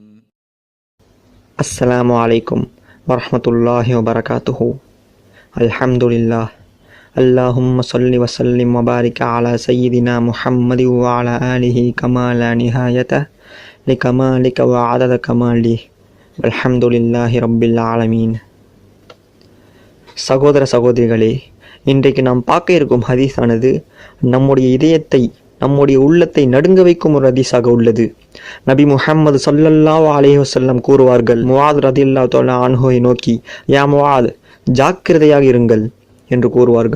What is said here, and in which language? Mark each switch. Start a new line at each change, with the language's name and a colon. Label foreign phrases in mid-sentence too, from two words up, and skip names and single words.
Arabic: السلام عليكم ورحمة الله وبركاته. الحمد لله. اللهم صل وسلم وبارك على سيدنا محمد وعلى آله كما لا نهاية لكمالك وعدد كماله والحمد لله رب العالمين.
Tamil: சகோதர சகோதரிகளே, இன்றைக்கு நாம் பார்க்க இருக்கும் ஹதீஸானது நம்முடைய இதயத்தை, நம்முடைய உள்ளத்தை நடுங்க வைக்கும் ஒரு ஹதீஸாக உள்ளது. நபி முஹம்மது
Arabic: صلى الله عليه وسلم
Tamil: கூறுவார்கள், முஆத்
Arabic: رضي الله تعالى عنه
Tamil: நோக்கி, யா முஆத், ஜாக்கிரதையாக இருங்கள் என்று கூறுவார்கள்.